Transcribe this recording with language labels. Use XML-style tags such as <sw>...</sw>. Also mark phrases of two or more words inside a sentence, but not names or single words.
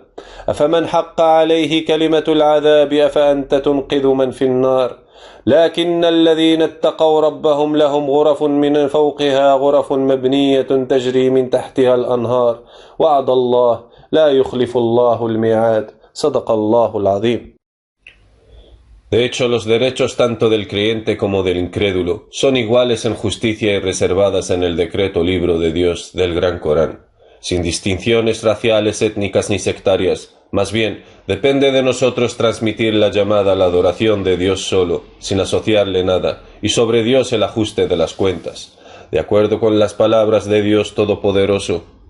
<ar>أفمن حق عليه كلمة العذاب أفأنت تنقذ من في النار. لكن الذين اتقوا ربهم لهم غرف من فوقها غرف مبنية تجري من تحتها الأنهار وعد الله لا يخلف الله الميعاد. صدق الله العظيم.</ar> <es>De hecho, los derechos tanto del creyente como del incrédulo son iguales en justicia y reservadas en el decreto libro de Dios del Gran Corán, sin distinciones raciales, étnicas ni sectarias. Más bien, depende de nosotros transmitir la llamada a la adoración de Dios solo, sin asociarle nada, y sobre Dios el ajuste de las cuentas, de acuerdo con las palabras de Dios Todopoderoso.</es>